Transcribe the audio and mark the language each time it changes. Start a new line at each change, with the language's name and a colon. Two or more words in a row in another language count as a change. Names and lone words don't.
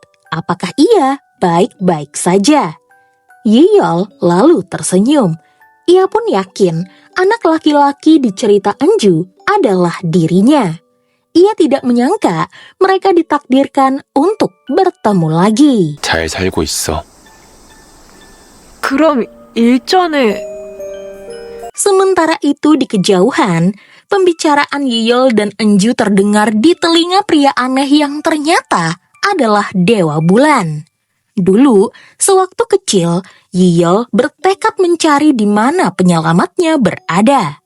Indonesian: Apakah ia baik-baik saja? Yiyol lalu tersenyum. Ia pun yakin anak laki-laki di cerita Enju adalah dirinya. Ia tidak menyangka mereka ditakdirkan untuk bertemu lagi.
Korean: 잘 살고 있어. 그럼 일전에
Indonesian: Sementara itu di kejauhan, pembicaraan Yiyol dan Enju terdengar di telinga pria aneh yang ternyata adalah Dewa Bulan. Dulu, sewaktu kecil, Yiyol bertekad mencari di mana penyelamatnya berada.